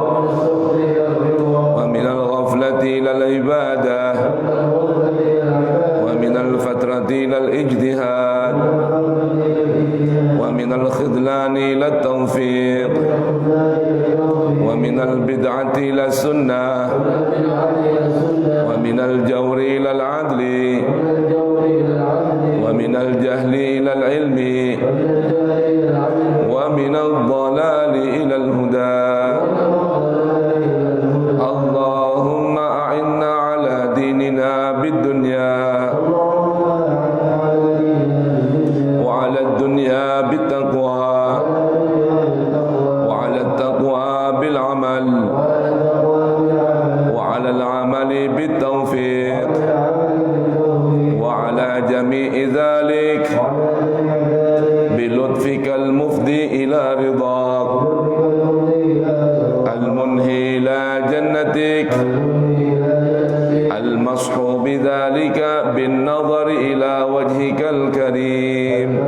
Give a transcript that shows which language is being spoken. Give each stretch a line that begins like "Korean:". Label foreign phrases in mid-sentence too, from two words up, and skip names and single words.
Arabic: ومن الغفلة إلى العبادة ومن الفترة إلى الاجتهاد ومن الخذلان إلى التوفيق ومن البدعة إلى السنة ومن الجور إلى العدل ومن الجهل إلى العلم ومن الضلال إلى الهدى. اللهم أعنا على ديننا بالدنيا وعلى الدنيا بالتقوى وعلى التقوى بالعمل وعلى العمل بالتوفيق وعلى جميع ذلك بلطفك المفضي إلى رضاك المنهي إلى جنتك المشوب بذلك بالنظر إلى وجهك الكريم.